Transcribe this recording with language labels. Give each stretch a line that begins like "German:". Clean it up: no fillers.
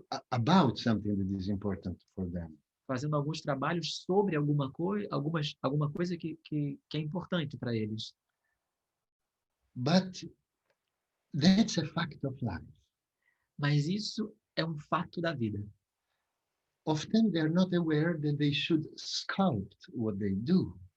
English: About something that is important for them.
Portuguese: Fazendo alguns trabalhos sobre alguma coisa que é importante para eles.
English: But that's a fact of life.
Portuguese: Mas isso é um fato da vida.
English: Often they are not aware that they should sculpt what they do.